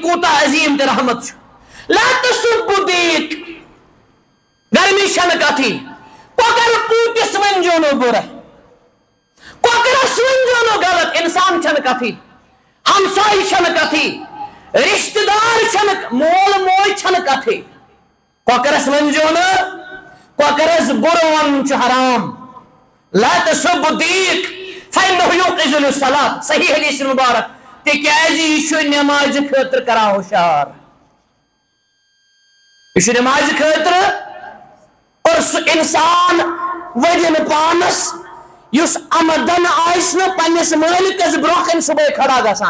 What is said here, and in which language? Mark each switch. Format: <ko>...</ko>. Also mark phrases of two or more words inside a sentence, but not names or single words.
<ks>کوٗتاہ عظیٖم تہٕ رحمت چھُ</ks> <ar>لا تسبوا دیٖک</ar> <ks>گرمی چھنہٕ کتھٕے کۄکر پوٗتِس ؤنۍزیو نہٕ بُرٕ کۄکرس ؤنۍزیو نہٕ غلط انسان چھنہٕ کتھٕے ہمساے چھنہٕ کتھٕے رشتہٕ دار چھنہٕ مول موج چھنہٕ کتھٕے کۄکرس ؤنۍزیو نہٕ کۄکرس بُرٕ وَنُن چھُ حرام</ks> <ar>لا تسبوا دیٖک فإنه يوقظ للصلاة</ar> <ks>صحیح حدیث مبارک تِکیازِ یہِ چھُ نٮ۪مازِ خٲطرٕ کران ہُشار یہ چھُ نمازِ خٲطرٕ اور سُہ اِنسان ؤرِن پانس یُس آمدن آسہِ نہٕ پننِس مٲلکس برونٛہہ کنہِ صبحٲے کھڑا گژھان</ks>